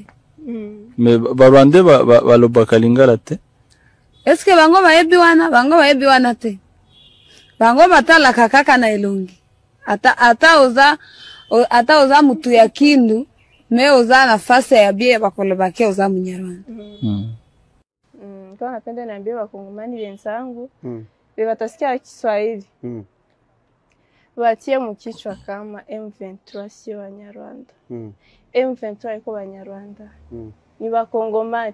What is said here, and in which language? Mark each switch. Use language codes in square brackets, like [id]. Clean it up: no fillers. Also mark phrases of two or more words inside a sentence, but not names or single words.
[ln] Me Barwande baloba kalingala te? Eske bango bayebi wana te. Bango batala kaka na elongi. Hata oza mutu ya Kindu me oza nafasi ya bie bakolobake oza Munyarwanda. [sw] Kwa napenda niambie wakongomani wenzangu watasikia Kiswahili watie mkichwa kama M23 sio Wanyarwanda. M23 iko Wanyarwanda. Ni wakongomani.